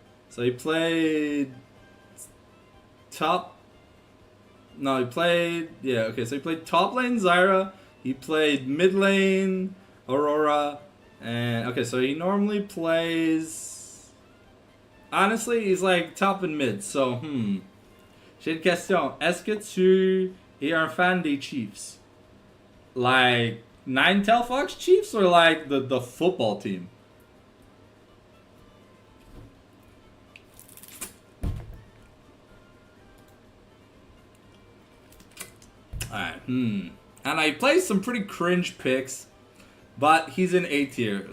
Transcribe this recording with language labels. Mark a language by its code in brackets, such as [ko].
[en] So he played top. No, he played, yeah, okay, so he played top lane Zyra. He played mid lane Aurora. And okay, so he normally plays, honestly, he's like top and mid. [fr] So j'ai une question. Est-ce que tu es un fan des Chiefs? [en] Like Ninetale Fox Chiefs or like the football team? Alright, And I play some pretty cringe picks, but he's in A tier.